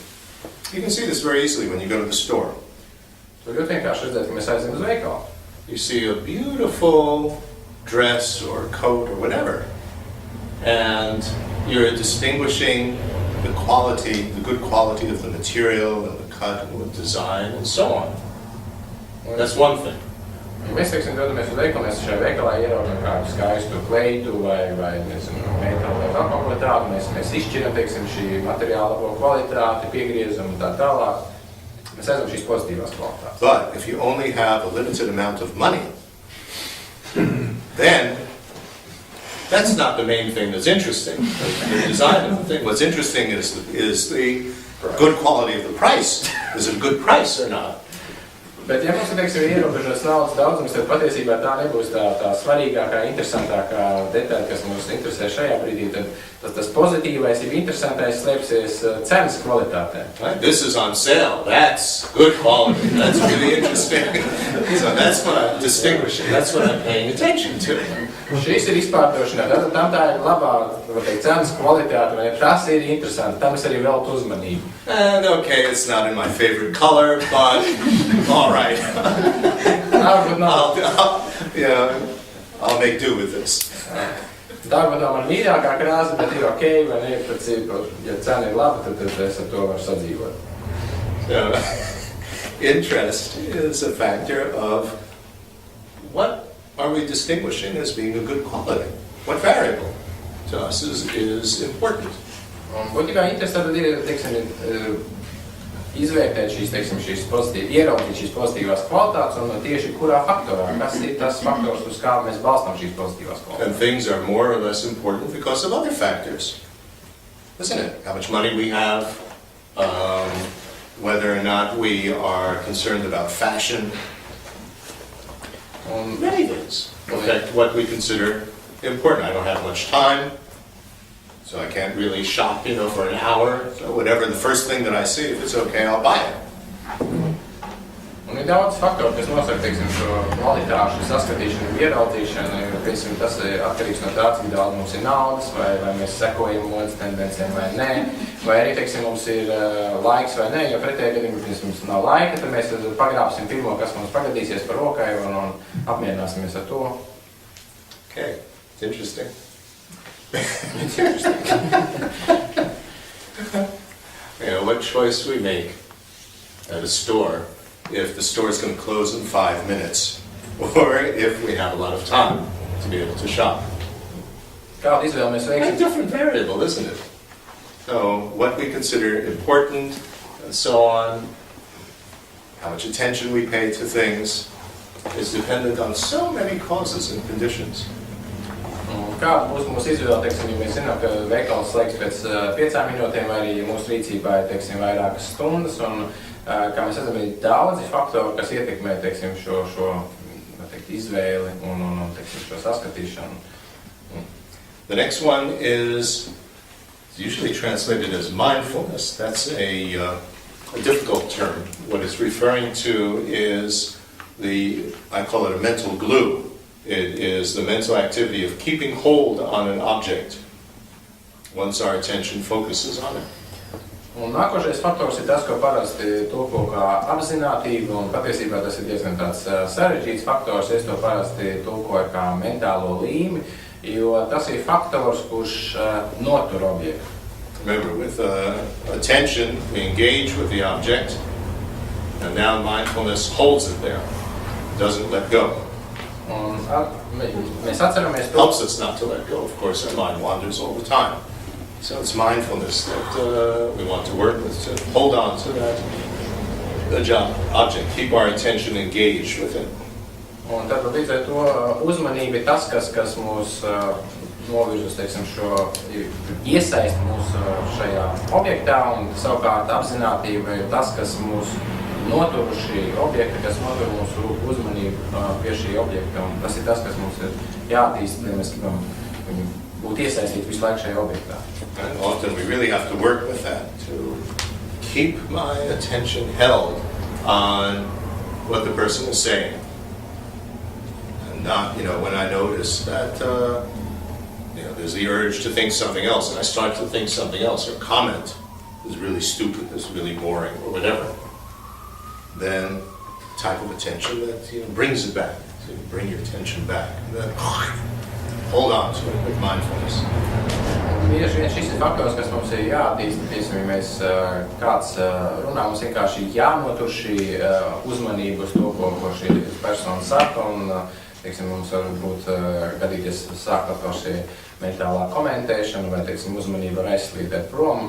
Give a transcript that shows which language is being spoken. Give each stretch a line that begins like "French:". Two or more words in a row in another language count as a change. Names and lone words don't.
English: You can see this very easily when you go to the store.
Latvian: To ļoti vienkārši redzēt, ka mēs aizējam uz veikalu.
English: You see a beautiful dress or coat or whatever, and you're distinguishing the quality, the good quality of the material and the cut and the design and so on. That's one thing.
Latvian: Ja mēs, teiksim, dodamies uz veikalu, mēs šajā veikalā ieraugam kādu skaistu kleitu vai nezinu, metalu vai vēl kaut ko tādu, mēs izšķiram, teiksim, šī materiāla kvalitāti, piegriezam un tā tālāk. Mēs aizam šīs pozitīvās kvalitātes.
English: But if you only have a limited amount of money, then that's not the main thing that's interesting. The design of the thing. What's interesting is the good quality of the price. Is it a good price or not?
Latvian: Bet ja mums ir, teiksim, ierobežots naudas daudzums, tad patiesībā tā nebūs tā svarīgākā, interesantākā detaļa, kas mums interesē šajā brīdī, tad tas pozitīvais, ja interesantais slēpsies cenas kvalitātē.
English: Right? This is on sale. That's good quality. That's really interesting. So that's what I'm distinguishing. That's what I'm paying attention to.
Latvian: Šis ir izpārdošanā, tad tā ir labā, teikt, cenas kvalitāte, vai tas ir interesanti, tam es arī veltu uzmanību.
English: And okay, it's not in my favorite color, but all right. I'll make do with this.
Latvian: Darba nav man mīļākā krāsa, bet ir ok, vai ne, ja cena ir laba, tad es ar to varu sadzīvot.
English: So, interest is a factor of what are we distinguishing as being a good quality? What variable to us is important?
Latvian: Un būtībā interesi tad ir, izvērtēt šīs pozitīvas, ieraudzīt šīs pozitīvās kvalitātes un tieši kurā faktorā, kas ir tas faktors, uz kā mēs balstām šīs pozitīvās kvalitātes.
English: And things are more or less important because of other factors, isn't it? How much money we have, whether or not we are concerned about fashion, many things affect what we consider important. I don't have much time, so I can't really shop, for an hour. So whatever the first thing that I see, if it's okay, I'll buy it.
Latvian: Un ir daudz faktoru, kas nosaka, šo kvalitāšu saskatīšanu, ieraudzīšanu, tas ir atkarīgs no tā, cik daudz mums ir naudas, vai mēs sekojam modas tendencēm vai nē, vai arī, mums ir laiks vai nē, jo pretējā gadījumā, ja mums nav laika, tad mēs pagrābsim pirmo, kas mums pagadīsies par rokai un apmierināsimies ar to.
English: Okay, it's interesting. It's interesting. What choice we make at a store, if the store is going to close in 5 minutes, or if we have a lot of time to be able to shop.
Latvian: Kādu izvēli mēs veiksim?
English: A different variable, isn't it? So what we consider important, and so on, how much attention we pay to things, is dependent on so many causes and conditions.
Latvian: Kāda būs mūsu izvēle, ja mēs zinām, ka veikals slēgs pēc 5 minūtēm, vai arī mūsu rīcībā ir, vairākas stundas, un, kā mēs redzam, ir daudzi faktori, kas ietekmē, šo izvēli un šo saskatīšanu.
English: The next one is usually translated as mindfulness. That's a difficult term. What it's referring to is I call it a mental glue. It is the mental activity of keeping hold on an object once our attention focuses on it.
Latvian: Un nākošais faktors ir tas, ko parasti tulko kā apzinātība, un patiesībā tas ir diezgan tāds sarežģīts faktors. Es to parasti tulkoju kā mentālo līmi, jo tas ir faktors, kurš notur objektu.
English: Remember, with attention, we engage with the object, and now mindfulness holds it there, doesn't let go.
Latvian: Un mēs atceramies to.
English: Helps us not to let go. Of course, our mind wanders all the time. So it's mindfulness that we want to work with, to hold on to that object, keep our attention engaged with it.
Latvian: Un tad līdz ar to uzmanība ir tas, kas mūs novirz uz, šo iesaist mūs šajā objektā, un savukārt apzinātība ir tas, kas mūs notur šī objekta, kas notur mūsu uzmanību pie šī objekta, un tas ir tas, kas mums ir jāattīst, ja mēs gribam būt iesaistīti visu laiku šajā objektā.
English: And often we really have to work with that, to keep my attention held on what the person is saying. And not, when I notice that, there's the urge to think something else, and I start to think something else, or comment is really stupid, is really boring, or whatever. Then type of attention that brings it back. So you bring your attention back, and then hold on to it with mindfulness.
Latvian: Bieži vien šis ir faktors, kas mums ir jāattīst. Ja mēs kāds runā, mums vienkārši jānotur šī uzmanība uz to, ko šī persona saka, un mums var būt gadīties sākt atkal šī mentālā komentēšana, vai uzmanība var aizslīdēt prom.